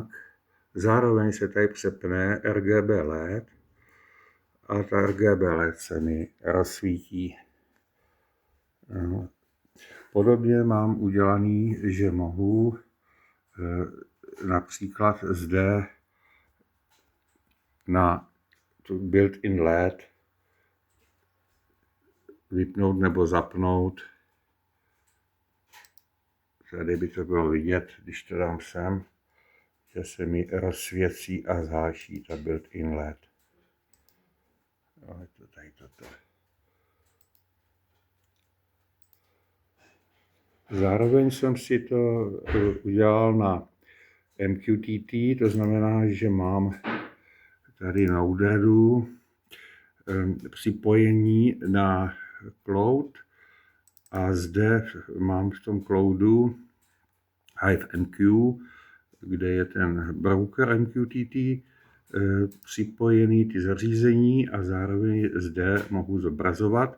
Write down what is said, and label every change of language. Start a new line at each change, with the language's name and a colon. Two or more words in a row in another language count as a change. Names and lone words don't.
Czech: Zároveň se tady přepne RGB LED a ta RGB LED se mi rozsvítí. Podobně mám udělaný, že mohu například zde na
English: built-in LED
Czech: vypnout nebo zapnout. Tady by to bylo vidět, když to dám sem, že se mi rozsvěcí a zháší ta
English: built-in LED.
Czech: Ale to tady toto. Zároveň jsem si to udělal na MQTT, to znamená, že mám tady na úderu připojení na cloud a zde mám v tom cloudu HiveMQ, kde je ten broker MQTT, připojený ty zařízení a zároveň zde mohu zobrazovat.